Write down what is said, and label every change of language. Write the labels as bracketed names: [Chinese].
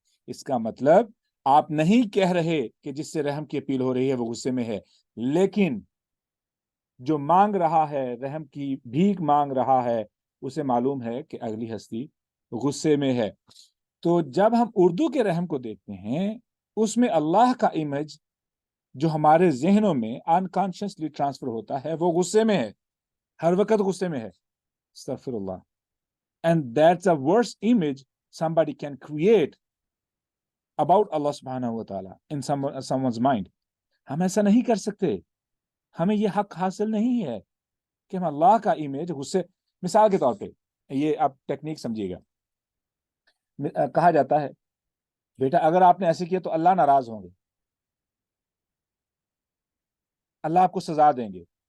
[Urdu] اس کا مطلب آپ نہیں کہہ رہے کہ جس سے رحم کی اپیل ہو رہی ہے وہ غصے میں ہے، لیکن جو مانگ رہا ہے، رحم کی بھیک مانگ رہا ہے، اسے معلوم ہے کہ اگلی ہستی غصے میں ہے. تو جب ہم اردو کے رحم کو دیکھتے ہیں اس میں اللہ کا امیج جو ہمارے ذہنوں میں انکانشیسلی ٹرانسفر ہوتا ہے وہ غصے میں ہے، ہر وقت غصے میں ہے. استغفر اللہ. [English] And that's a worst image somebody can create about Allah subhanahu wa ta'ala in someone's mind. [Urdu] ہم ایسا نہیں کر سکتے، ہمیں یہ حق حاصل نہیں ہے کہ ہم اللہ کا امیج غصے. مثال کے طور پہ یہ آپ ٹیکنیک سمجھیے گا، کہا جاتا ہے بیٹا اگر آپ نے ایسے کیا تو اللہ ناراض ہوں گے، اللہ آپ کو سزا دیں گے.